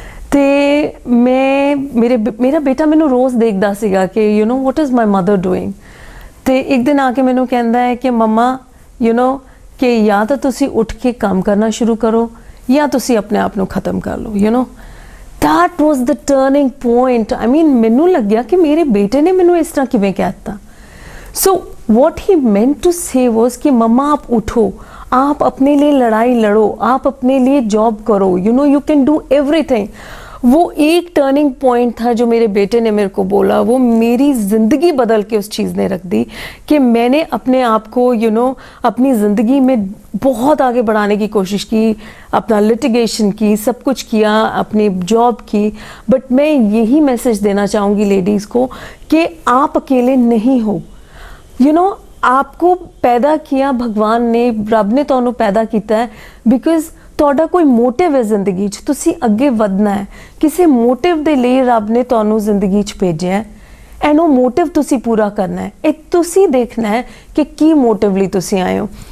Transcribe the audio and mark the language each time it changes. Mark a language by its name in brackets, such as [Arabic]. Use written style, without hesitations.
[Punjabi] ਤੇ ਮੇਰਾ ਬੇਟਾ ਮੈਨੂੰ ਰੋਜ਼ ਦੇਖਦਾ ਸੀਗਾ ਕਿ [English] what is my mother doing। [Punjabi] ਤੇ ਇੱਕ ਦਿਨ ਆ ਕੇ ਮੈਨੂੰ ਕਹਿੰਦਾ ਹੈ ਕਿ ਮੰਮਾ ਕਿ ਜਾਂ ਤਾਂ ਤੁਸੀਂ ਉੱਠ ਕੇ ਕੰਮ ਕਰਨਾ ਸ਼ੁਰੂ ਕਰੋ ਜਾਂ ਤੁਸੀਂ ਆਪਣੇ ਆਪ ਨੂੰ ਖਤਮ ਕਰ ਲਓ। [English] that was the turning point। I mean [Punjabi] ਮੈਨੂੰ ਲੱਗਿਆ ਕਿ ਮੇਰੇ ਬੇਟੇ ਨੇ ਮੈਨੂੰ ਇਸ ਤਰ੍ਹਾਂ ਕਿਵੇਂ ਕਹਿ ਦਿੱਤਾ। [English] So what he meant to say was [Hindi] कि मम्मा आप उठो, आप अपने लिए लड़ाई लड़ो, आप अपने लिए जॉब करो, [English] you can do everything। [Hindi] वो एक टर्निंग पॉइंट था जो मेरे बेटे ने मेरे को बोला, वो मेरी ज़िंदगी बदल के उस चीज़ ने रख दी कि मैंने अपने आप को अपनी ज़िंदगी में बहुत आगे बढ़ाने की कोशिश की, अपना लिटिगेशन की, सब कुछ किया, अपनी जॉब की। बट मैं यही मैसेज देना चाहूँगी लेडीज़ को कि आप अकेले नहीं हो। आपको पैदा किया भगवान ने, रब ने [Punjabi] ਤੁਹਾਨੂੰ पैदा ਕੀਤਾ ਹੈ ਬਿਕਾਜ਼ ਤੁਹਾਡਾ ਕੋਈ ਮੋਟਿਵ ਹੈ ਜ਼ਿੰਦਗੀ 'ਚ, ਤੁਸੀਂ ਅੱਗੇ ਵਧਣਾ ਹੈ। ਕਿਸੇ ਮੋਟਿਵ ਦੇ ਲਈ ਰੱਬ ਨੇ ਤੁਹਾਨੂੰ ਜ਼ਿੰਦਗੀ 'ਚ ਭੇਜਿਆ ਹੈ ਐਂਡ ਉਹ ਮੋਟਿਵ ਤੁਸੀਂ ਪੂਰਾ ਕਰਨਾ ਹੈ। ਇਹ ਤੁਸੀਂ ਦੇਖਣਾ ਹੈ ਕਿ ਕੀ ਮੋਟਿਵ ਲਈ ਤੁਸੀਂ ਆਏ ਹੋ।